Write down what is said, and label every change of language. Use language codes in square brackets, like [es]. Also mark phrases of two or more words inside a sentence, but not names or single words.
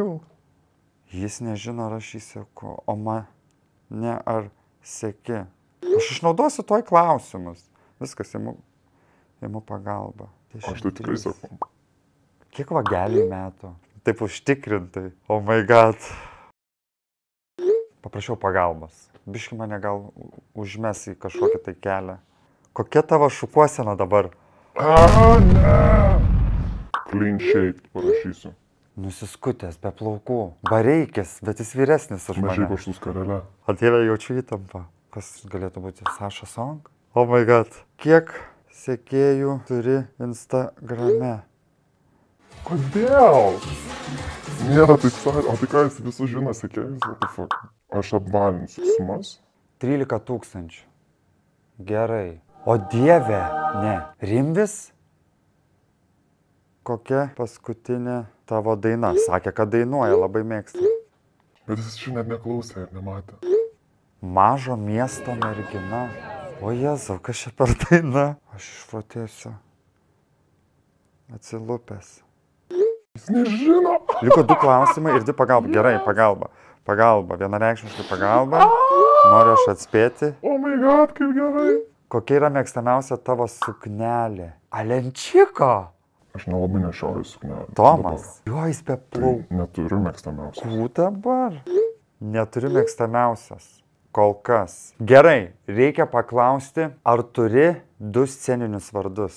[lt] Jis nežino, ar aš jį seku, o mane ar seki. Aš išnaudosiu toj klausimus. Viskas, imu pagalbą. Aš tai tikrai seku. Kiek vageliai metų? Taip užtikrintai. [en] Oh my god. [lt] Paprašiau pagalbos. Biški mane gal užmes į kažkokį tai kelią. Kokia tavo šukuosena dabar? Ne! [en] Clean shave [lt] parašysiu. Nusiskutęs, be plaukų. Bareikis, bet jis vyresnis už mane. Mažiai kažtų skarelę. O Dieve, jaučiu įtampą. Kas galėtų būti? Saša Song? [en] Oh my god. [lt] Kiek sekėjų turi Instagrame? Kodėl? Nėra taip sakė. O tai ką jis visus žino sekėjus? [en] What the fuck? [lt] Aš apvalinsiu sumas. 13 000. Gerai. O Dieve, ne. Rimvis? Kokia paskutinė tavo daina? Sakė, kad dainuoja, labai mėgsta. Bet jis čia net neklausė ir nematė. Mažo miesto mergina. O Jėzau, kas čia per daina? Aš išprotėsiu. Atsilupęs. Jis nežino. Liko 2 klausimai ir 2 pagalba. Gerai, pagalba. Pagalba, vienareikšmiškai pagalba. Noriu aš atspėti. [en] Oh my god, [lt] kaip gerai. Kokia yra mėgstamiausia tavo suknelė? Alenčiko! Aš nelabai nešioju suknelę. Tomas. Jo, jis be plaukų. Tai neturiu mėgstamiausios. Kų dabar? Neturiu mėgstamiausios. Kol kas. Gerai, reikia paklausti, ar turi 2 sceninius vardus?